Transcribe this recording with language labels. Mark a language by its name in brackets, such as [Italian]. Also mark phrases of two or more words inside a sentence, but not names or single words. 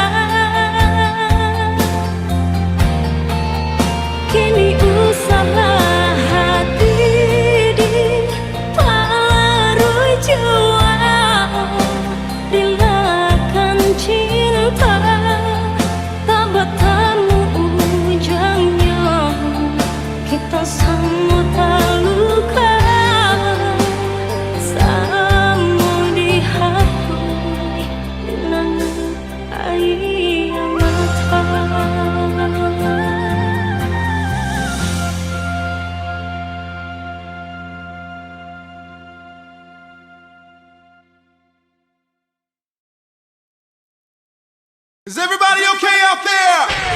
[Indonesian] Kini usahlah hati dipalarui jiwa, relakan cinta tak bertemu ujungnya. Kita sama tak luka, sama dihapus linangan air mata. [English] Is everybody okay out there?